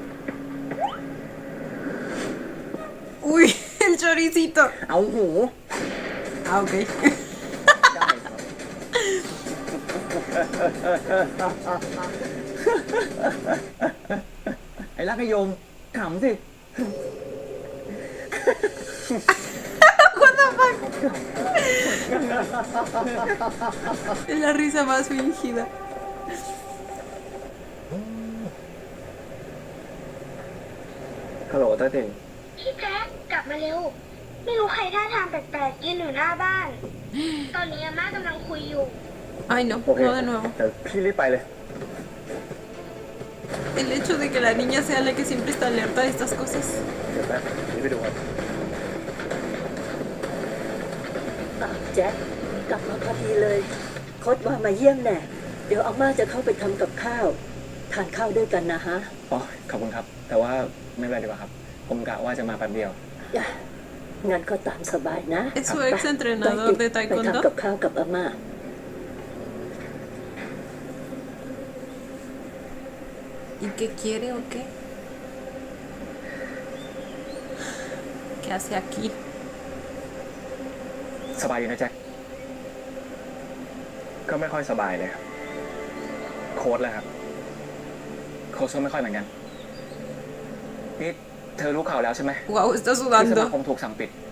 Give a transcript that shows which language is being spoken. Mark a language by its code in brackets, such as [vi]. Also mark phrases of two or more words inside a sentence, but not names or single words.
[es] Uy, el choricito. [th] เอาหู [es] Ah, ok. [th] ได้ครับ ไอ้ลักขยมขำสิ [en] What the fuck? [es] Es la risa más fingida. [th] ฮัลโหลต้าติ่ง พี่แจ๊คกลับมาเร็ว ไม่รู้ใครท่าทางแปลกๆยืนอยู่หน้าบ้าน ตอนนี้อาม่ากำลังคุยอยู่ [es] Ay, no, [th] โอเค [es] no de nuevo. [th] เดี๋ยวพี่รีบไปเลย [es] El hecho de que la niña sea la que siempre está alerta de estas cosas. [th] เดี๋ยวแป๊บรีบไปดูครับ แจ็คกลับมาพอดีเลยโคดว่ามาเยี่ยมแน่เดี๋ยวอาม่าจะเข้าไปทำกับข้าวทานข้าวด้วยกันนะฮะ อ๋อ ขอบคุณครับ แต่ว่าไม่เป็นไรดีกว่าครับ ผมกะว่าจะมาแป๊บเดียว จ้ะงั้นก็ตามสบายนะ [es] Es su ex entrenador de [th] ไปทำกับ [es] taekwondo. [th] ข้าวกับอาม่า [es] ¿Y qué quiere o qué? ¿Qué hace aquí? [th] สบายดีนะแจ็ค ก็ไม่ค่อยสบายเลยครับ โค้ดแล้วครับ โค้ชก็ไม่ค่อยเหมือนกัน นี่เธอรู้ข่าวแล้วใช่ไหม [es] Wow, está [th] ที่สมาค [es] sudando. [th] มถูกสั่งปิด